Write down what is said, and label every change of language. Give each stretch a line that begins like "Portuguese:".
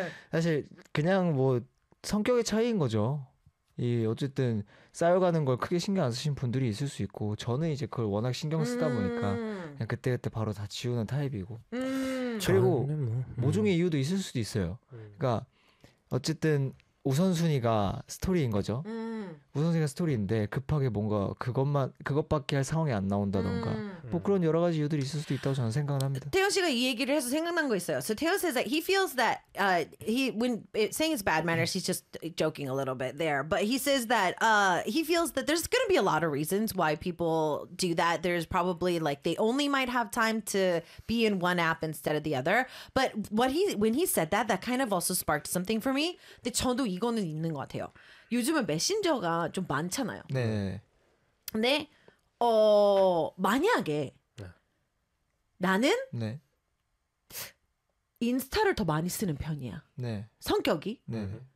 Korean: 사실 그냥 뭐 성격의 차이인 거죠. 이 어쨌든 쌓여가는 걸 크게 신경 안 쓰신 분들이 있을 수 있고 저는 이제 그걸 워낙 신경 쓰다 보니까 그냥 그때그때 바로 다 지우는 타입이고 그리고 모종의 이유도 있을 수도 있어요. 그러니까 어쨌든 우선순위가 스토리인 거죠. 우선순위가 스토리인데 급하게 뭔가 그것밖에 할 상황이 안 나온다던가 뭐 그런 여러 가지 이유들이 있을 수도 있다고 저는 생각을 합니다. 태호 씨가 이 얘기를 해서 생각난 거 있어요.
English: So Taeho says that he feels that saying it's bad manners, he's just joking a little bit there. But he says that he feels that there's going to be a lot of reasons why people do that. There's probably like they only might have time to be in one app instead of the other. But when he said that, that kind of also sparked something for me.
Korean: 근데 저도 이거는 있는 것 같아요. 요즘은 메신저가 좀 많잖아요. 네. 근데 만약에 네. 나는 네. 인스타를 더 많이 쓰는 편이야. 네. 성격이. 네.